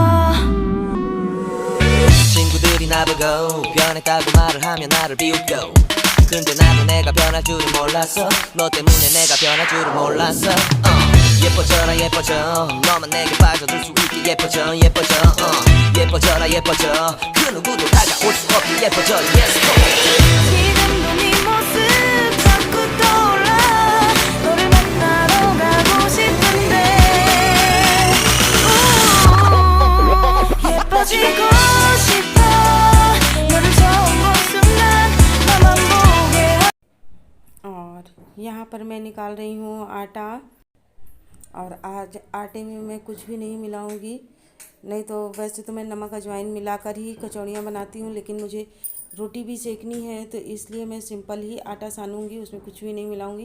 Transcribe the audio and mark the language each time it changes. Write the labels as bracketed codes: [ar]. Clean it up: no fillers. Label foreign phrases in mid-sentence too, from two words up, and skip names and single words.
[ko] 친구들이 나보고 변했다고 말을 하면 나를 비웃고, 근데 나도 내가 변할 줄은 몰랐어. 너 때문에 내가 변할 줄은 몰랐어. 예뻐져라 예뻐져, 너만 내게 빠져들 수 있게 예뻐져 예뻐져. 예뻐져라 예뻐져, 그 누구도 다가올 수 없게 예뻐져. [en] Yes, come on. [ko] 지금도 네 모습 자꾸 떠올라. 너를 만나러 가고 싶은데 예뻐지고 싶어. 너를 처음 본 순간 나만 보게. [hi] और यहाँ पर मैं निकाल रही हूँ आटा। और आज आटे में मैं कुछ भी नहीं मिलाऊंगी। नहीं तो वैसे तो मैं नमक अजवाइन मिलाकर ही कचौड़ियाँ बनाती हूँ, लेकिन मुझे रोटी भी सेकनी है, तो इसलिए मैं सिंपल ही आटा सानूंगी, उसमें कुछ भी नहीं मिलाऊंगी।